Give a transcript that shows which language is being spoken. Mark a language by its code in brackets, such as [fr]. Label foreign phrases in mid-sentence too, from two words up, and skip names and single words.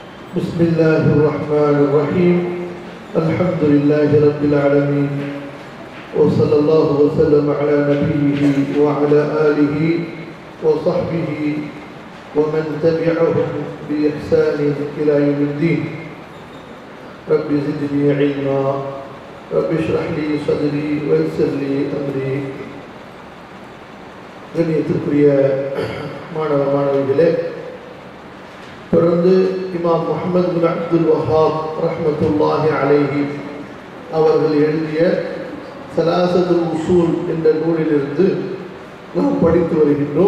[ar] بسم الله الرحمن الرحيم الحمد لله رب العالمين وصلى الله وسلم على نبيه وعلى آله وصحبه ومن تبعهم بإحسان إلى يوم الدين رب زدني علما رب اشرح لي صدري ويسر لي أمري [ta] கண்ணியத்திற்குரிய மாணவ மாணவிகளே, தொடர்ந்து இமாம் முஹம்மது பின் அப்துல் வஹாப் [ar] رحمة الله عليه [ta] அவர்கள் எழுதிய சலாசத்துல் உசூல் என்ற நூலிலிருந்து நாம் படித்து வருகின்றோம்.